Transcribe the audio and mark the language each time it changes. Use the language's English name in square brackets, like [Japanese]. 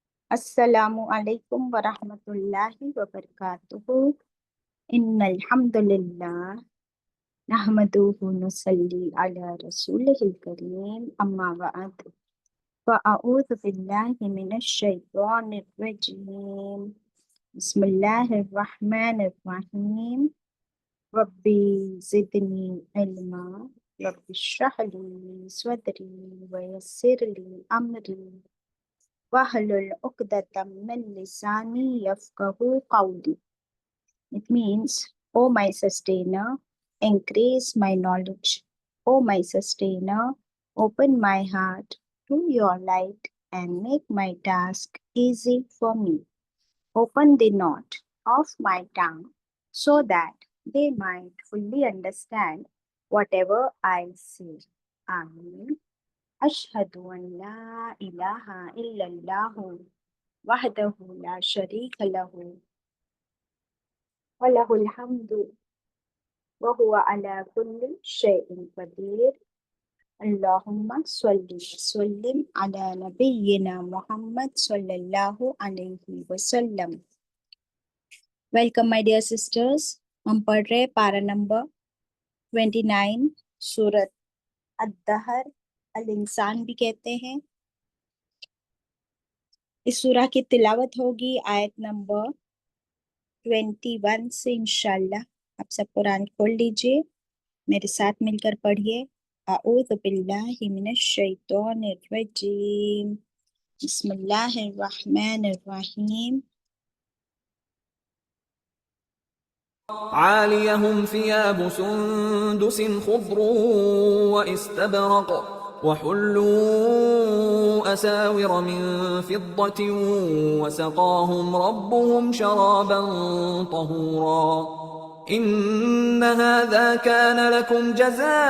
[Arabic] السلام علیکم ورحمۃ اللہ وبرکاتہ۔ ان الحمد للہ نحمده ونصلی علی رسولہ الکریم، اما بعد فاعوذ باللہ من الشیطان الرجیم، بسم اللہ الرحمن الرحیم۔ ربی زدنی علما، رب اشرح لی صدری ویسر لی امری وَاحْلُلْ عُقْدَةً مِّن لِّسَانِي يَفْقَهُوا قَوْلِي۔ [English] It means, O my sustainer, increase my knowledge. O my sustainer, open my heart to your light and make my task easy for me. Open the knot of my tongue so that they might fully understand whatever I say. Ameen. [Arabic] أشهد أن لا إله إلا الله وحده لا شريك له وله الحمد وهو على كل شيء قدير اللهم صل وسلم على نبينا محمد صلى الله عليه وسلم۔ [English] Welcome my dear sisters. [Urdu] ہم پڑھ رہے پارا نمبر 29 سورت الدہر، الانسان بھی کہتے ہیں۔ اس سورہ کی تلاوت ہوگی آیت نمبر 21 سے انشاءاللہ۔ آپ سب قرآن کھول لیجئے، میرے ساتھ مل کر پڑھیے۔ [Arabic] اعوذ باللہ من الشیطان الرجیم، بسم اللہ الرحمن الرحیم۔ عاليهم ثياب سندس خضر واستبرق وحلوا أساور من فضة وسقاهم ربهم شرابا طهورا إن هذا كان لكم جزاء